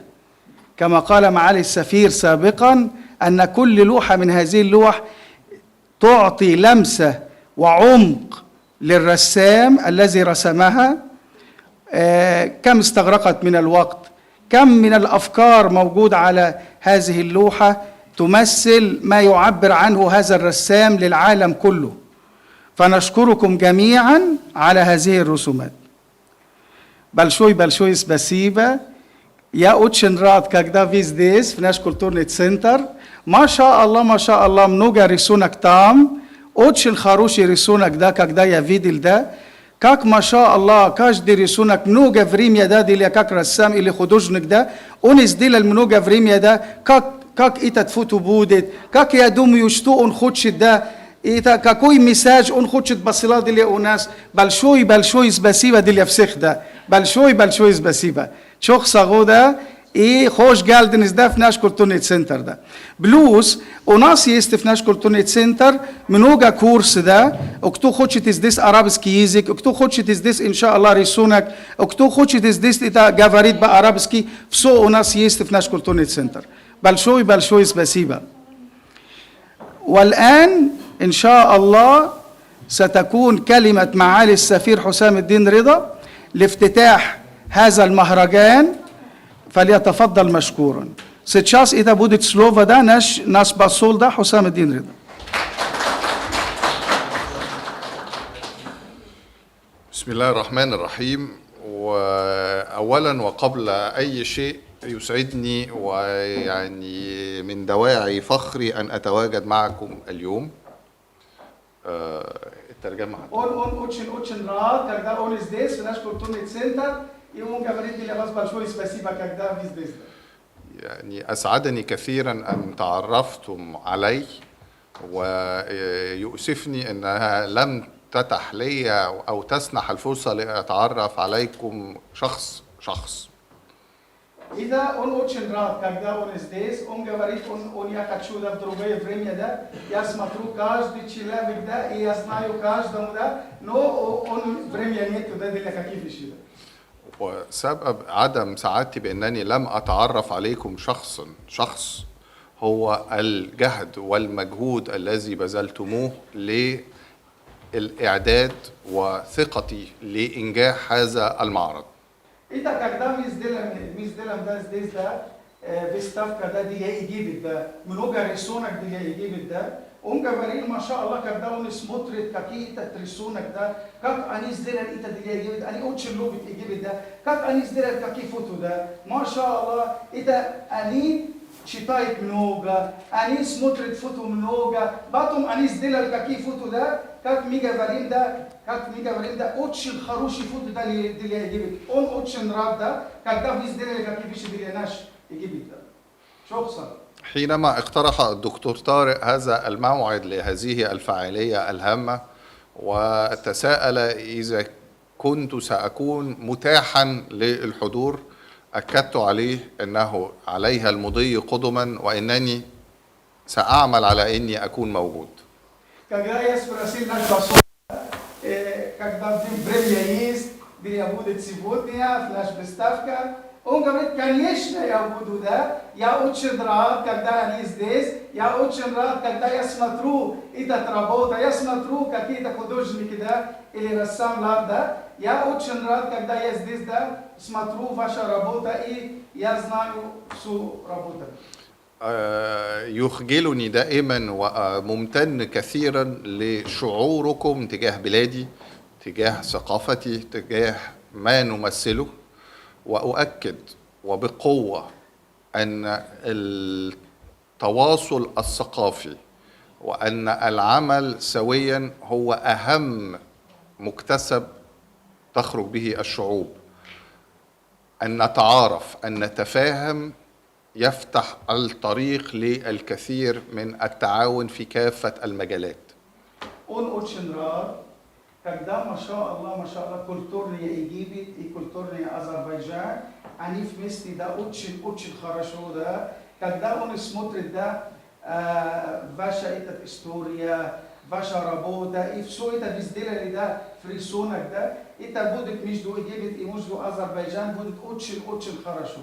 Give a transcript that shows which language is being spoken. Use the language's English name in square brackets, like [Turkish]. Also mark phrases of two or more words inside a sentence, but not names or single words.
[Arabic] كما قال معالي السفير سابقا أن كل لوحة من هذه اللوح تعطي لمسة وعمق للرسام الذي رسمها. كم استغرقت من الوقت، كم من الأفكار موجود على هذه اللوحة تمثل ما يعبر عنه هذا الرسام للعالم كله. فنشكركم جميعا على هذه الرسومات. [Russian] Большое спасибо. Я очень рад, когда вы здесь, в наш культурный центр. [Arabic] ما شاء الله, [Russian] много рисунок там. Очень хороший рисунок, да, когда я видел, да. Как, [Arabic] ما شاء الله, [Russian] каждый рисунок много времени, да, или как рассам, или художник, да. Он сделал много времени, да, как этот фото будет, как я думаю, что он хочет, да. Это какой месседж он хочет посылать для у нас. Большое спасибо для всех, да. Большое спасибо. [Turkish] Çok sağ ol [Russian] da и [Turkish] hoş geldiniz [Russian] da в наш культурный центр да. Плюс у нас есть в наш культурный центр много курсов да. Кто хочет здесь арабский язык, кто хочет здесь иншаллах рисунок, кто хочет здесь это говорить по-арабски, все у нас есть в наш культурный центр. Большое спасибо. [Arabic] والآن إن شاء الله ستكون كلمة معالي السفير حسام الدين رضا لافتتاح هذا المهرجان، فليتفضل مشكورا. [Russian] Сейчас это будет слово да наш посол да حسام الدين رضا. [Arabic] بسم الله الرحمن الرحيم. وأولا وقبل أي شيء يسعدني ويعني من دواعي فخري أن أتواجد معكم اليوم. الترجمة [Russian] очень рад, когда он здесь в наш культурный центр и он говорит для вас большое спасибо, когда вы здесь. [Arabic] يعني أسعدني كثيرا أن تعرفتم علي، ويؤسفني أنها لم تتح لي أو تسنح الفرصة لأتعرف عليكم شخص. [Russian] إذا он очень рад, когда он здесь, он говорит, он я хочу да в другое время да, я смотрю каждый человек да, и я знаю каждому да, но он время нету да для каких вещей. [Arabic] وسبب عدم سعادتي بأنني لم أتعرف عليكم شخص هو الجهد والمجهود الذي بذلتموه للإعداد وثقتي لإنجاح هذا المعرض. [Russian] إذا когда мы сделаем да здесь да выставка да где Египет да много рисунок где Египет да он говорил [Arabic] ما شاء الله, [Russian] когда он смотрит какие-то рисунок да как они сделали это где Египет, они очень любят Египет да как они сделали какие фото да [Arabic] ما شاء الله, [Russian] это они читают много, они смотрят фото много, потом они сделали какие фото да как мы говорим да очень хороший фото для Египет. Он очень рад, да, когда вы сделали какие вещи для наш Египет. [Arabic] شكرا. حينما اقترح الدكتور طارق هذا الموعد لهذه الفعالية الهامة وتساءل إذا كنت سأكون متاحا للحضور، أكدت عليه أنه عليها المضي قدما وأنني سأعمل على أني أكون موجود. [Russian] Когда время есть, где я буду сегодня, флеш выставка, он говорит, конечно, я буду, да, я очень рад, когда они здесь, я очень рад, когда я смотрю эту работу, я смотрю какие-то художники, да, или рассам, да, я очень рад, когда я здесь, да, смотрю вашу работу, и я знаю всю работу. [Arabic] يخجلني دائما وممتن كثيرا لشعوركم تجاه بلادي، تجاه ثقافتي، تجاه ما نمثله، وأؤكد وبقوة أن التواصل الثقافي وأن العمل سويا هو أهم مكتسب تخرج به الشعوب. أن نتعارف، أن نتفاهم، يفتح الطريق للكثير من التعاون في كافة المجالات. [Russian] On очень рад, когда, [Arabic] ما شاء الله, [Russian] культурные Египет и культурные Азербайджан, они вместе, да, очень хорошо, да, когда он смотрит, да, ваша эта история, ваша работа, и все это вы сделали, да, в рисунок, да, это будет между Египет и между Азербайджан будет очень хорошо.